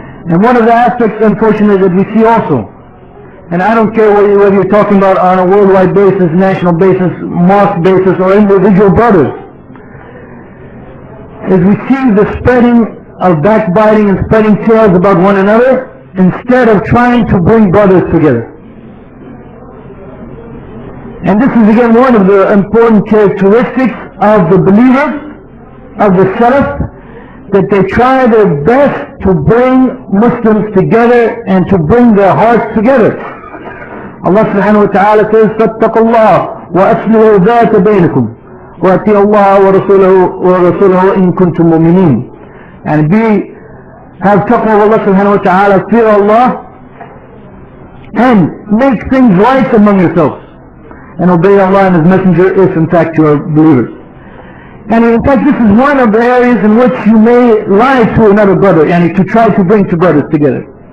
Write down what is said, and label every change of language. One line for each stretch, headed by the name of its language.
English: And one of the aspects, unfortunately, that we see also, and I don't care whether you're talking about on a worldwide basis, national basis, mosque basis, or individual brothers, is we see the spreading of backbiting and spreading tales about one another instead of trying to bring brothers together. And this is again one of the important characteristics of the believers, of the Salaf, that they try their best to bring Muslims together and to bring their hearts together.
Arabic: Allah subhanahu wa ta'ala says, فَاتَّقُوا اللَّهَ وَأَصْلِحُوا ذَاتَ بَيْنِكُمْ وَأَطِيعُوا اللَّهَ وَرَسُولَهُ إِن كُنتُم مُؤْمِنِينَ.
English: And have taqwa of Allah subhanahu wa ta'ala, fear Allah, and make things right among yourselves, and obey Allah and His Messenger if in fact you are believers. And in fact this is one of the areas in which you may lie to another brother, to try to bring two brothers together.